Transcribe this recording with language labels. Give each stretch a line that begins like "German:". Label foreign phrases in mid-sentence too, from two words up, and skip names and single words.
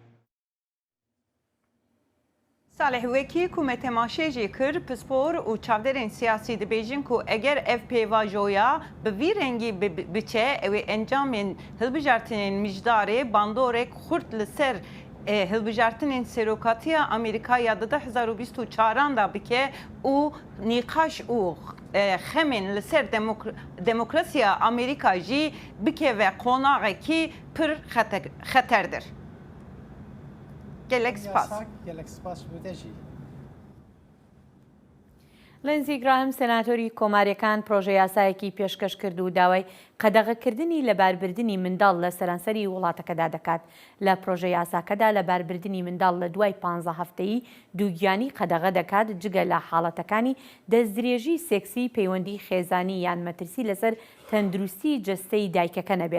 Kurdish: Salih wekî ku me temaşê jî kir pispor û çavderên siyasî dibêjin ku eger ev pêvajoya bi vî rengî biçe ew ê encamên hilbijartinên mijdarê bandorek xurt li ser hilbijartinên serokatiya Amerîkaya di 2024 da bike û nîqaş û xemên li ser demokrasiya Amerîka jî bikeve qonaxekî pir xeterdir. Gelek spas bûde jî.
Central Kurdish: لنزی گراهم سناتۆری کۆماریەکان پرۆژە یاسایەکی پێشکەش کرد و داوای قەدەغەکردنی لەباربردنی منداڵ لە سەرانسەری وڵاتەکەدا دەکات. لە پرۆژە یاساکەدا لەباربردنی منداڵ لە دوای 15 هەفتەیی دووگیانی قەدەغە دەکات جگە لە حاڵەتەکانی دەستدرێژی سێکسی، پەیوەندی خێزانی یان مەترسی لەسەر تەندروستی جەستەی دایکەکە نەبێت.